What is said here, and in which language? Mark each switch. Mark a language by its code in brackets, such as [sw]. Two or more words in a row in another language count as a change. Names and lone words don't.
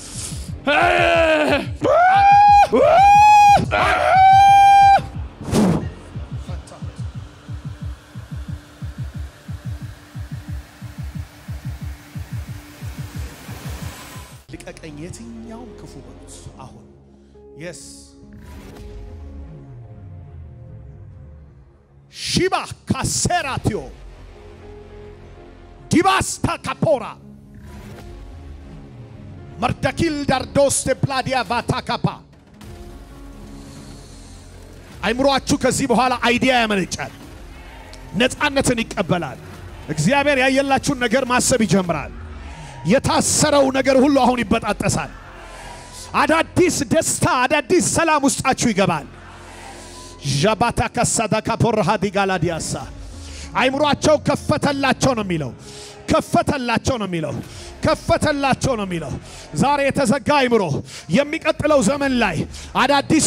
[am] ልቀቀኝ የትኛው ክፉ በሉት አሁን yes shiba kaseratio divasta capora mardakil dardos de pladia vatakapa አይምሮአችሁ ከዚህ በኋላ አይዲያ ያመነጫል ነፃነትን ይቀበላል እግዚአብሔር ያየላችሁን ነገር ማሰብ ይጀምራል የታሰረው ነገር ሁሉ አሁን ይበጣጠሳል አዳዲስ ደስታ አዳዲስ ሰላም ውስጣችሁ ይገባል ጃባታ ከሳዳካ ፖርሃዲ ጋላዲያሳ አይምሮአቸው ከፈተላቸው ነው የሚለው ከፈተላቸው ነው የሚለው ከፈተላቸው ነው የሚለው ዛሬ የተዘጋ አይምሮ የሚቀጥለው ዘመን ላይ አዳዲስ